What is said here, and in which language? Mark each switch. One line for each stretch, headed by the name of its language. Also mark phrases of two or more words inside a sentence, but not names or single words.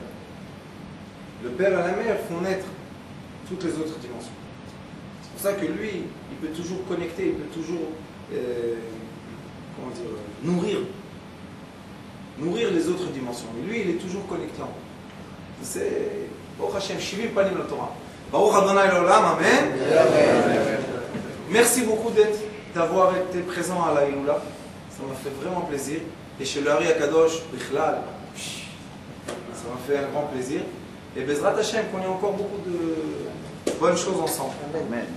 French: Le père et la mère font naître toutes les autres dimensions. C'est pour ça que lui, il peut toujours connecter, il peut toujours nourrir les autres dimensions. Mais lui, il est toujours connecté en haut.
Hebrew: ברוך השם שבעים פנים לתורה. ברוך ה' לעולם, Amen.
French: Merci beaucoup d'avoir été présent à la Iloula. Ça m'a fait vraiment plaisir. Et chez le Hari Akadosh, Bichlal, ça m'a fait un grand plaisir. Et
Hebrew: בעזרת השם,
French: qu'on ait encore beaucoup de bonnes choses ensemble.